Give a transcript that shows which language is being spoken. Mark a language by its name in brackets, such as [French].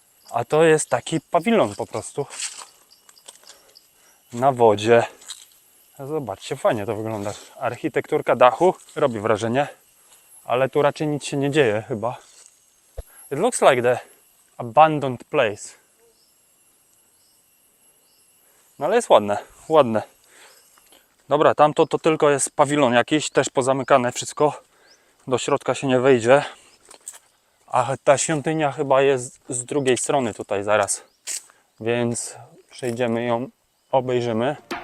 [Polish] A to jest taki pawilon po prostu na wodzie. Zobaczcie, fajnie to wygląda. Architekturka dachu robi wrażenie, ale tu raczej nic się nie dzieje chyba. [English] It looks like the abandoned place. [Polish] No ale jest ładne. Dobra, tamto to tylko jest pawilon jakiś, też pozamykane wszystko. Do środka się nie wejdzie. A ta świątynia chyba jest z drugiej strony tutaj zaraz. Więc przejdziemy ją, obejrzymy.